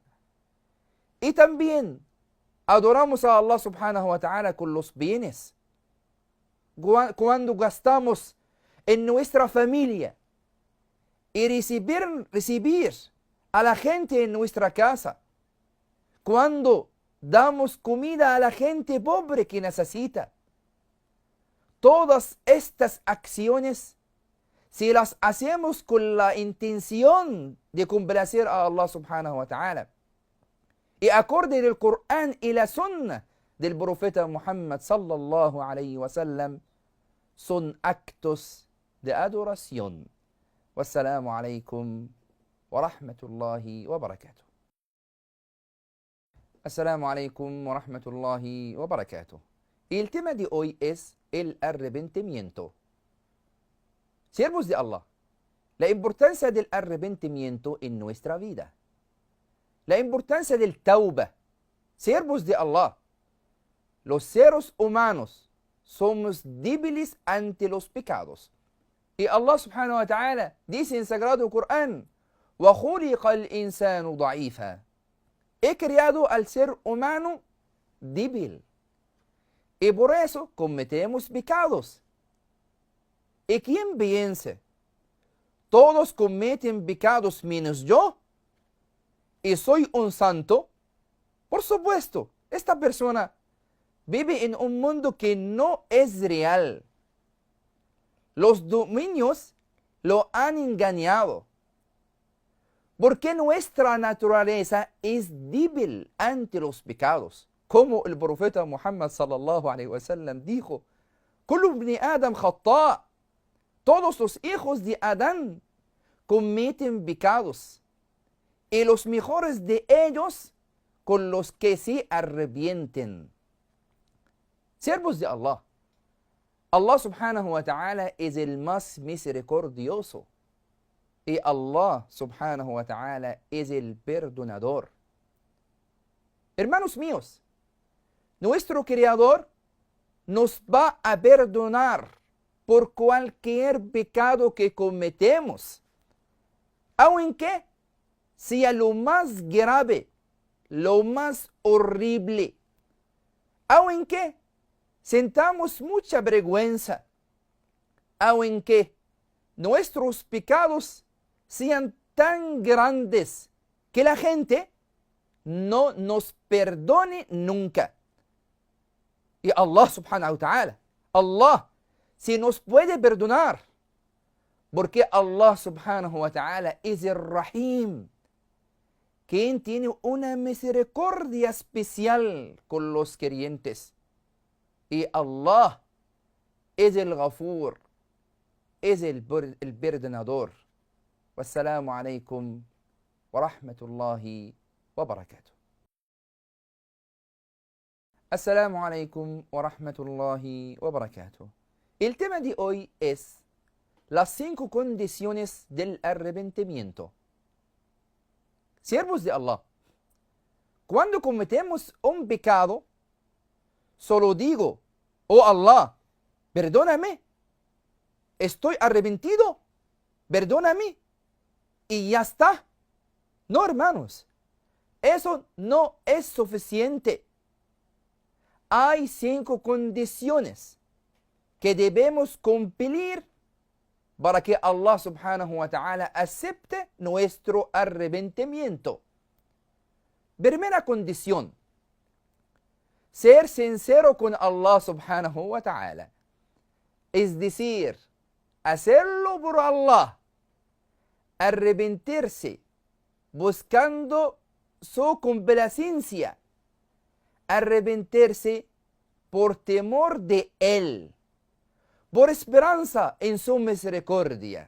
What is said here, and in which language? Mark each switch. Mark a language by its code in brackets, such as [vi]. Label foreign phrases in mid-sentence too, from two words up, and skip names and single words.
[es] Y también adoramos a Allah [ar] سبحانه وتعالى [es] con los bienes, cuando gastamos en nuestra familia y recibir a la gente en nuestra casa, cuando damos comida a la gente pobre que necesita. Todas estas acciones, si las hacemos con la intención de complacer a Allah [ar] سبحانه وتعالى [es] y acorde del Corán y la Sunna del profeta Muhammad [ar] صلى الله عليه وسلم, [es] son actos de adoración. [ar] والسلام عليكم ورحمة الله وبركاته. السلام عليكم ورحمة الله وبركاته. [es] El tema de hoy es el arrepentimiento. Siervos de Allah, la importancia del arrepentimiento en nuestra vida. La importancia del tauba. Siervos de Allah, los seres humanos somos débiles ante los pecados. Y Allah [ar] سبحانه وتعالى [es] dice en Sagrado Corán: [ar] وَخُلِقَ الْإِنسَانُ ضَعِيفًا. [es] He creado al ser humano débil. Y por eso cometemos pecados. ¿Y quién piensa? Todos cometen pecados menos yo. ¿Y soy un santo? Por supuesto, esta persona vive en un mundo que no es real. Los dominios lo han engañado. Porque nuestra naturaleza es débil ante los pecados. Como el profeta Muhammad [ar] صلى الله عليه وسلم [es] dijo: [ar] "كل ابن آدم خطاء'". [es] Todos los hijos de Adán cometen pecados. Y los mejores de ellos con los que se arrepienten. Siervos de Allah, Allah [ar] سبحانه وتعالى [es] es el más misericordioso. Y Allah [ar] سبحانه وتعالى [es] es el perdonador. Hermanos míos, nuestro Creador nos va a perdonar por cualquier pecado que cometemos, aunque sea lo más grave, lo más horrible, aunque sentamos mucha vergüenza, aunque nuestros pecados sean tan grandes que la gente no nos perdone nunca. Y Allah [ar] سبحانه وتعالى, [es] Allah sí nos puede perdonar, porque Allah [ar] سبحانه وتعالى [es] es el Rahim, quien tiene una misericordia especial con los creyentes. Y Allah es el Ghafur, es el perdonador. [ar] والسلام عليكم ورحمة الله وبركاته. السلام عليكم ورحمة الله وبركاته. [es] El tema de hoy es las 5 condiciones del arrepentimiento. Siervos de Allah, cuando cometemos un pecado, solo digo: "Oh Allah, perdóname, estoy arrepentido, perdóname", y ya está. No, hermanos, eso no es suficiente. Hay 5 condiciones que debemos cumplir para que Allah [ar] سبحانه وتعالى [es] acepte nuestro arrepentimiento. Primera condición: ser sincero con Allah [ar] سبحانه وتعالى. [es] Es decir, hacerlo por Allah, arrepentirse, buscando su complacencia, arrepentirse por temor de Él, por esperanza en su misericordia.